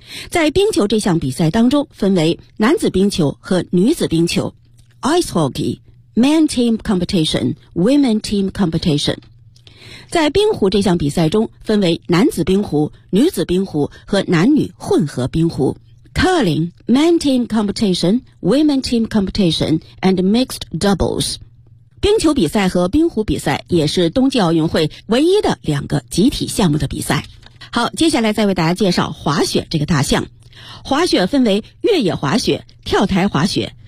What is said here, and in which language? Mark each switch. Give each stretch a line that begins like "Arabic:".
Chinese: 在冰球这项比赛当中，分为男子冰球和女子冰球
English: Ice Hockey Men Team Competition
Chinese: Women Team Competition。在冰壶这项比赛中，分为男子冰壶、女子冰壶和男女混合冰壶。
English: Curling, men team competition, women team competition, and mixed doubles.
Chinese: 冰球比赛和冰壶比赛也是冬季奥运会唯一的两个集体项目的比赛。好，接下来再为大家介绍滑雪这个大项。滑雪分为越野滑雪、跳台滑雪、